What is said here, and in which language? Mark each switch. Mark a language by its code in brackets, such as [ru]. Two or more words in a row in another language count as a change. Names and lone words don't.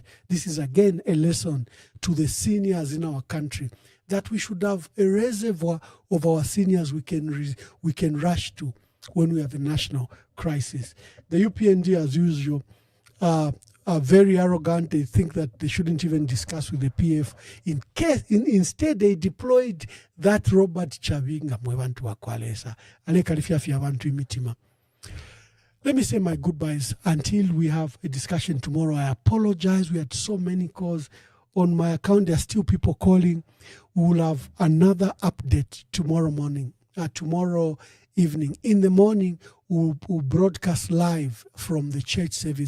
[en] This is again a lesson to the seniors in our country, that we should have a reservoir of our seniors we can rush to when we have a national crisis. The UPND, as usual, are very arrogant. They think that they shouldn't even discuss with the PF. Instead, they deployed that Robert Chavinga [bem] mwebantu wakwalesa ale kalifiafi abantu imitima. [en] Let me say my goodbyes until we have a discussion tomorrow. I apologize. We had so many calls on my account. There are still people calling. We will have another update tomorrow morning, tomorrow evening. In the morning, we'll broadcast live from the church service.